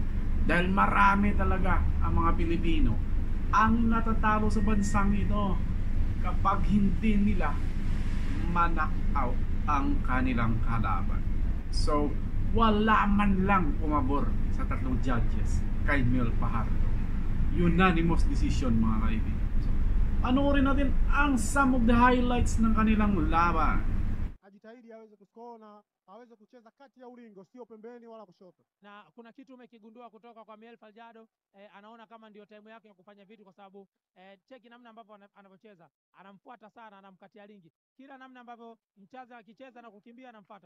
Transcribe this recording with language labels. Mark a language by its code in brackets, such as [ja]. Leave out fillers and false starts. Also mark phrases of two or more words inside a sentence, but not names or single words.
[tl] Dahil marami talaga ang mga Pilipino ang natatalo sa bansang ito kapag hindi nila ma-knock out ang kanilang kalaban. So, wala man lang pumabor sa 3 judges kay Miel Fajardo. [en] Unanimous decision [tl] mga kaibigan. So, panoorin natin ang [en] some of the highlights [tl] ng kanilang laban. [sw] Ajitahidi aweze kuscore na aweze kucheza kati ya ulingo, sio pembeni wala kushoto. Na kuna kitu umekigundua kutoka kwa Miel Fajardo, anaona kama ndio time yake ya kufanya vitu kwa sababu cheki namna ambavyo anavyocheza, anamfuata sana, anamkatia lingi. Kila namna ambavyo mchaza akicheza na kukimbia anamfuata.